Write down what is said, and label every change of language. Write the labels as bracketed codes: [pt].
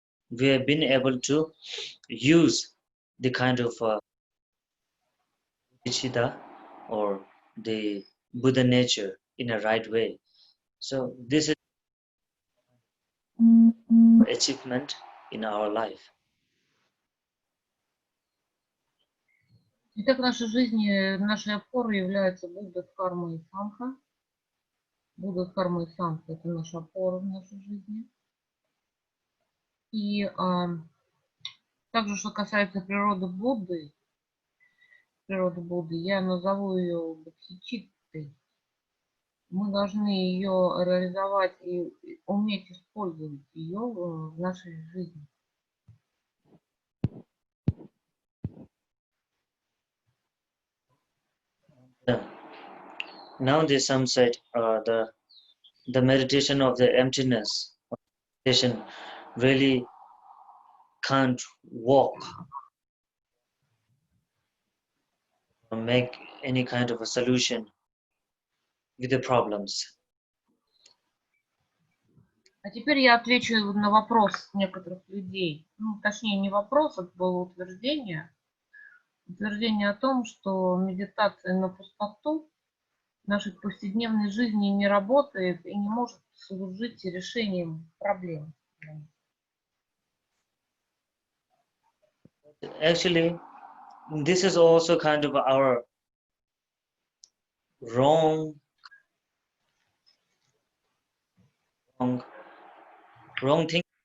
[en] we have been able to use the kind of Chita or the Buddha nature in a right way. So this is achievement in our life. [ru] Итак, в нашей жизни, нашей опорой является Будда, Дхарма и Санха. Будда, Дхарма и Санха – это наша опора в нашей жизни. И также, что касается природы Будды, я назову ее бодхичиттой. Мы должны ее реализовать и уметь использовать ее в нашей жизни. [en] Now the some said the meditation of the emptiness, meditation really can't walk or make any kind of a solution with the problems. [ru] А теперь я отвечу на вопрос некоторых людей. Ну, точнее, не вопрос, это было утверждение. Утверждение о том, что медитация на пустоту в нашей повседневной жизни не работает и не может служить решением проблем. [en] Actually, this is also kind of our wrong thing.